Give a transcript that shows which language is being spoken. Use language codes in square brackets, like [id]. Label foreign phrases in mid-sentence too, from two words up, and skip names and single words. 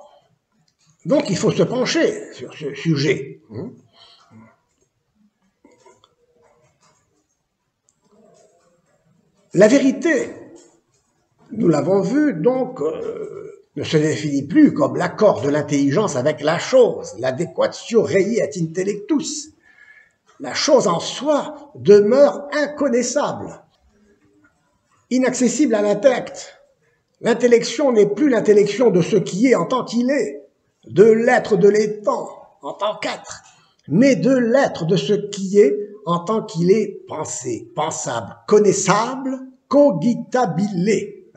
[fr] Donc il faut se pencher sur ce sujet. La vérité, nous l'avons vu, donc, ne se définit plus comme l'accord de l'intelligence avec la chose, [la] l'adequatio rei et intellectus. [fr] La chose en soi demeure inconnaissable, inaccessible à l'intellect. L'intellection n'est plus l'intellection de ce qui est en tant qu'il est, de l'être de l'étant en tant qu'être, mais de l'être de ce qui est en tant qu'il est pensé, pensable, connaissable, cogitabile.